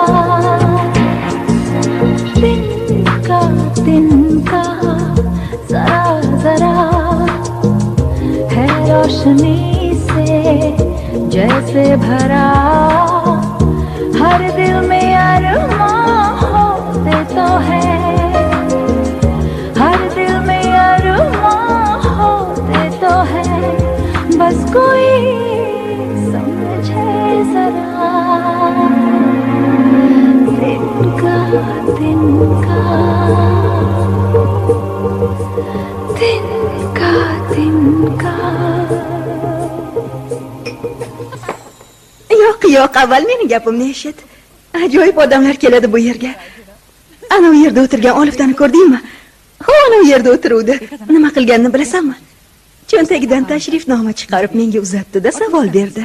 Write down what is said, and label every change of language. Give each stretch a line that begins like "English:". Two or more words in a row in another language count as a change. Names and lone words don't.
Hindi: तिनका जरा जरा है रोशनी से जैसे भरा, हर दिल में अरमां होते तो है, हर दिल में अरमां होते तो है, बस कोई समझे जरा। तिनका तिनका तिनका तिनका।
Uzbek: Yo'q, avval meni gapimni eshit. Ajoyib odamlar keladi bu yerga. Ana u yerda o'tirgan Oliftani ko'rdingmi? Ho, ana u yerda o'tiruvdi. Nima qilganini bilasanmi? Cho'ntagidan tashrifnoma chiqarib menga uzatdi-da savol berdi.